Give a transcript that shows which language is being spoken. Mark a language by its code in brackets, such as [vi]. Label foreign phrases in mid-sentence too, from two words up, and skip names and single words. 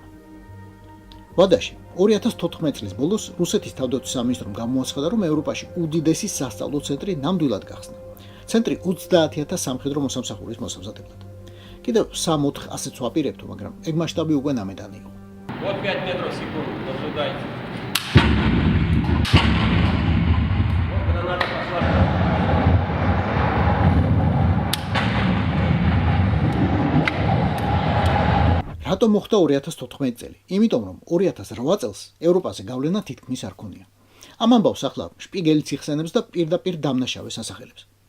[ka] ვადაში 2014 წლის ბოლოს რუსეთის თავდაცვის სამინისტრომ გამოაცხადა, რომ ევროპაში უდიდესი სასწავლო ცენტრი ნამდვილად გახსნა. ცენტრი 30,000 სამხედრო მოსამსახურის მოსამზადებლად. კიდევ 3-4 ასეც ვაპირებთო, მაგრამ ეგ მასშტაბი უკვე ნამეტანი იყო. [ru] Вот 5 метров в секунду, ожидайте. Вот граната пошла. [ka] რატომ მოხდა 2014 წელი? იმიტომ რომ 2008 წელს ევროპაზე გავლენა თითქმის არ ქონია. ამ ამბავს ახლა შპიგელიც იხსენებს და პირდაპირ დამნაშავეს ასახელებს.